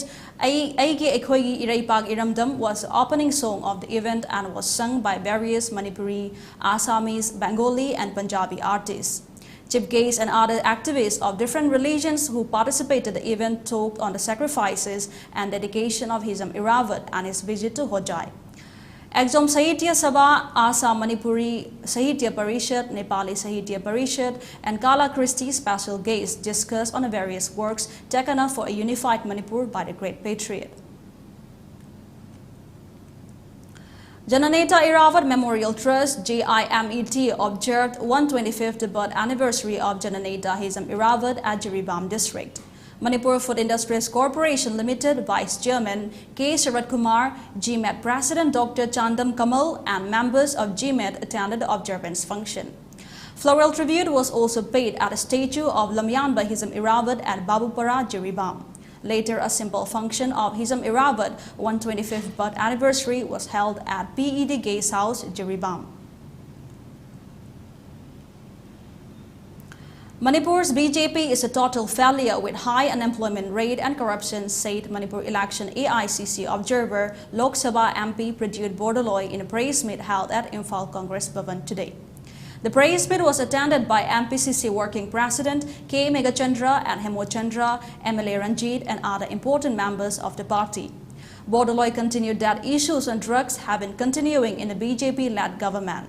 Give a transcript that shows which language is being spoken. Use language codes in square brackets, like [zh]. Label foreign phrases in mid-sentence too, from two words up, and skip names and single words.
[en] Aigi Ekhoigi Iraipag Iramdam was the opening song of the event and was sung by various Manipuri, Assamese, Bengali and Punjabi artists. Chief guests and other activists of different religions who participated in the event talked on the sacrifices and dedication of Hisam Iravat and his visit to Hojai. Exom Sahitya Sabha, Assam Manipuri Sahitya Parishad, Nepali Sahitya Parishad, and Kala Christie special guests discussed on the various works taken up for a unified Manipur by the great patriot. Jananeta Iravat Memorial Trust JIMET observed 125th birth anniversary of Jananeta Hisam Iravat at Jiribam district. Manipur Food Industries Corporation Limited Vice Chairman K. Sharat Kumar, GMET President Dr. Chandam Kamal and members of GMET attended the observance function. Floral tribute was also paid at a statue of Lamyanba Hisam Iravat at Babupara, Jiribam. Later, a simple function of Hisam Iravat 125th birth anniversary was held at PED Gaze House, Jiribam. Manipur's BJP is a total failure with high unemployment rate and corruption, said Manipur election AICC observer Lok Sabha MP Pradyut Bordoloi in a praise meet held at Imphal Congress Bhavan today. The praise meet was attended by MPCC Working President K. Megachandra and Hemochandra, MLA Ranjit and other important members of the party. Bordoloi continued that issues on drugs have been continuing in the BJP-led government.